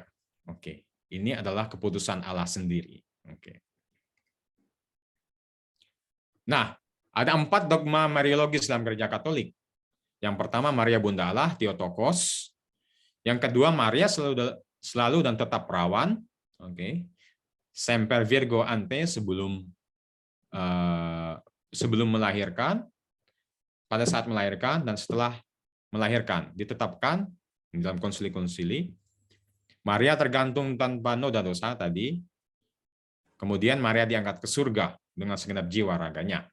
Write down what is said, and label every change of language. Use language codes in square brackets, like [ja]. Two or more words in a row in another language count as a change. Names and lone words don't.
[id] Oke, ini adalah keputusan Allah sendiri. Oke. Nah, ada 4 dogma Mariologis dalam Gereja Katolik. Yang pertama, Maria Bunda Allah, Theotokos. Yang kedua, Maria selalu dan tetap perawan. Oke. [la] Semper Virgo ante, [id] sebelum melahirkan, pada saat melahirkan, dan setelah melahirkan. Ditetapkan dalam konsili-konsili. Maria tergantung tanpa noda dosa tadi. Kemudian Maria diangkat ke surga dengan segenap jiwa raganya.